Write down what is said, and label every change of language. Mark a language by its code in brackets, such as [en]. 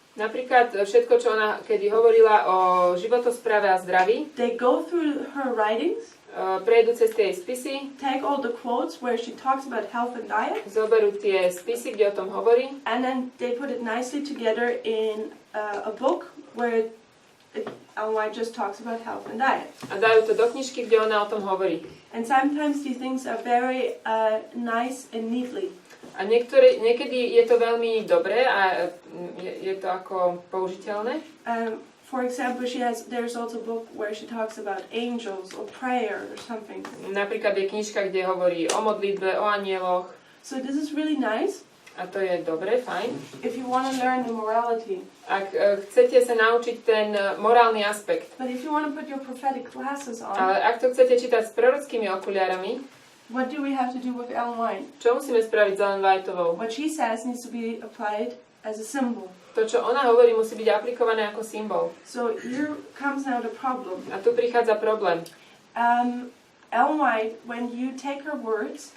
[sk] Napríklad všetko, čo ona kedy hovorila o životospráve a zdraví, [en] they go through her writings, [sk] prejdú cez tie spisy, [en] take all the quotes where she talks about health and diet, [sk] zoberú tie spisy, kde o tom hovorí, [en] and then they put it nicely together in a book where Ellen White just talks about health and diet. [sk] a dajú to do knižky, kde ona o tom hovorí. [en] And sometimes these things are very nice and neatly. [sk] A niekedy je to veľmi dobré a je to ako použiteľné. [en] For example, there's also a book where she talks about angels or prayer or something. [sk] Napríklad je knižka, kde hovorí o modlitbe, o anieloch. [en] So this is really nice. [sk] A to je dobre, fajn. [en] If you want to learn the morality. [sk] Ak chcete sa naučiť ten morálny aspekt. [en] But if you want to put your prophetic glasses on. [sk] Ale ak to chcete čítať s prorockými okuliarami, [en] what do we have to do with Ellen White? [sk] čo musíme spraviť s Ellen Whiteovou? [en] What she says needs to be applied as a symbol. [sk] To, čo ona hovorí, musí byť aplikované ako symbol. [en] So here comes now the problem. [sk] A tu prichádza problém. [en] Ellen White, when you take her words,